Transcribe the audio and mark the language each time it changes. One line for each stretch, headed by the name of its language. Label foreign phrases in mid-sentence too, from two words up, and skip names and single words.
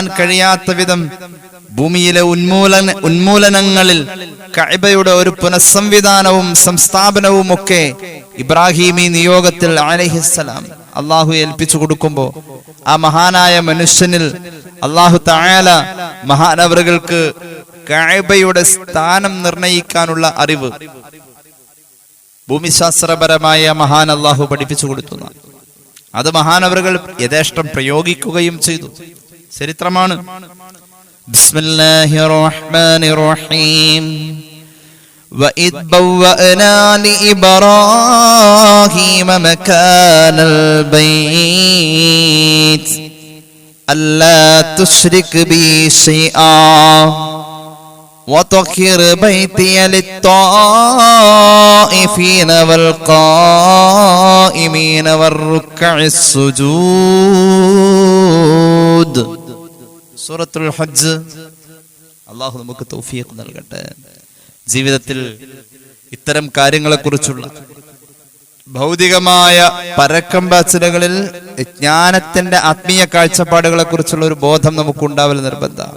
Malayalam: കഴിയാത്ത വിധം ഭൂമിയിലെ ഉന്മൂലനങ്ങളിൽ കഅബയുടെ ഒരു പുനഃസംവിധാനവും സംസ്ഥാപനവും ഒക്കെ ഇബ്രാഹിമി നിയോഗത്തിൽ അലൈഹിസ്സലാം അള്ളാഹു ഏൽപ്പിച്ചു കൊടുക്കുമ്പോ ആ മഹാനായ മനുഷ്യനിൽ
Arabic: الله تعالى
Malayalam: മഹാനവറുകൾക്ക് കഅബയുടെ സ്ഥാനം നിർണയിക്കാനുള്ള അറിവ് ഭൂമിശാസ്ത്രപരമായ മഹാൻ അള്ളാഹു പഠിപ്പിച്ചു കൊടുത്തു. അത് മഹാനവറുകൾ യഥേഷ്ടം പ്രയോഗിക്കുകയും ചെയ്തു.
Arabic: ചരിത്രമാണ്. بسم الله الرحمن الرحيم. وَإِذْ بَوَّأْنَا لِإِبْرَاهِيمَ مَكَانَ الْبَيْتِ أَلَّا تُشْرِكْ بِي شَيْئًا وَطَهِّرْ بَيْتِيَ لِلطَّائِفِينَ وَالْقَائِمِينَ وَالرُّكَّعِ السُّجُودِ.
Malayalam: സൂറത്തുൽ ഹജ്ജ്. അല്ലാഹു നമുക്ക് തൗഫീഖ് നൽകട്ടെ. ജീവിതത്തിൽ ഇത്തരം കാര്യങ്ങളെക്കുറിച്ചുള്ള ഭൗതികമായ പരക്കം പാച്ചിലുകളിൽ ജ്ഞാനത്തിന്റെ ആത്മീയ കാഴ്ചപ്പാടുകളെ കുറിച്ചുള്ള ഒരു ബോധം നമുക്കുണ്ടാവൽ നിർബന്ധമാണ്.